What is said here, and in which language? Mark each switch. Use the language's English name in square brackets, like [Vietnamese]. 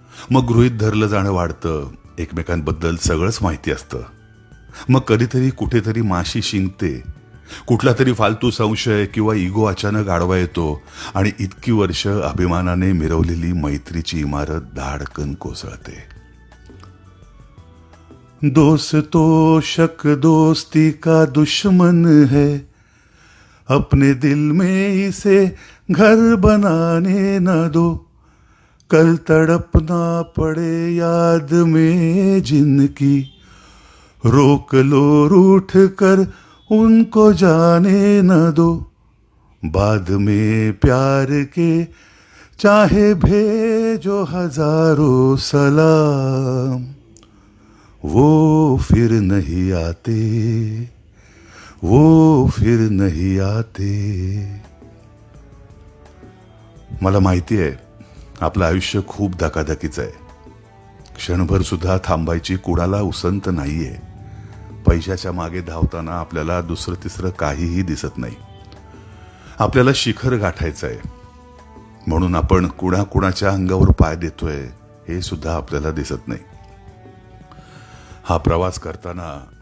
[Marathi] मग गृहीत धरलं जाणं वाढतं. एकमेकांबद्दल सगळंच माहिती असतं. मग कधीतरी कुठेतरी माशी शिंकते. कुठला तरी फालतू संशय किंवा इगो अचानक आडवा येतो आणि इतकी वर्ष अभिमानाने मिरवलेली मैत्रीची इमारत धाडकन कोसळते. [Hindi] दोस्तों शक दोस्ती का दुश्मन है, अपने दिल में इसे घर बनाने न दो, कल तड़पना पड़े याद में जिनकी, रोक लो रूठ कर उनको जाने न दो, बाद में प्यार के चाहे भेजो हजारों सलाम, वो फिर नहीं आते, वो फिर नहीं आते. [Marathi] मला माहिती आहे आपलं आयुष्य खूप धकाधकीचं आहे. क्षणभर सुद्धा थांबायची कुणाला उसंत नाहीये. पैशाच्या मागे धावताना आपल्याला दुसरं तिसरं काहीही दिसत नाही. आपल्याला शिखर गाठायचं आहे म्हणून आपण कुणाच्या अंगावर पाय देतोय हे सुद्धा आपल्याला दिसत नाही. हा प्रवास करताना